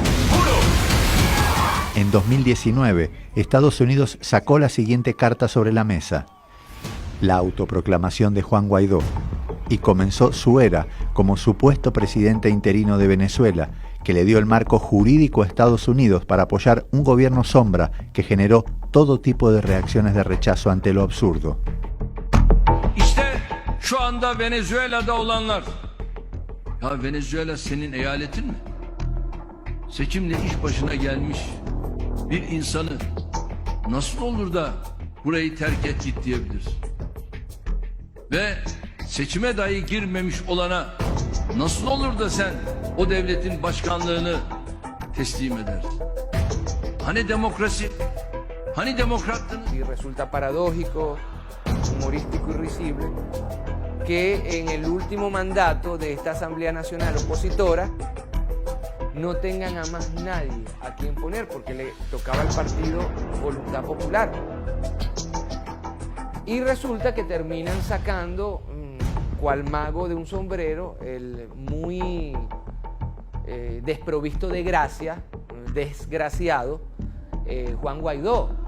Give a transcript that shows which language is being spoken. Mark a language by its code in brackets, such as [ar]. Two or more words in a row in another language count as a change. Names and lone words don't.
[es] En 2019, Estados Unidos sacó la siguiente carta sobre la mesa: la autoproclamación de Juan Guaidó, y comenzó su era como supuesto presidente interino de Venezuela, que le dio el marco jurídico a Estados Unidos para apoyar un gobierno sombra que generó todo tipo de reacciones de rechazo ante lo absurdo. [tr] İşte şu anda Venezuela'da olanlar. Ya Venezuela senin eyaletin mi? Seçimle iş başına gelmiş bir insanı nasıl olur da burayı terk et git diyebilirsin? Ve seçime dahi girmemiş olana nasıl olur da sen o devletin başkanlığını teslim edersin? Hani demokrasi? Hani demokrattınız? [es] Y resulta paradójico, humorístico y risible que en el último mandato de esta Asamblea Nacional opositora no tengan a más nadie a quien poner, porque le tocaba al partido Voluntad Popular. Y resulta que terminan sacando, cual mago de un sombrero, el muy desprovisto de gracia, desgraciado, Juan Guaidó.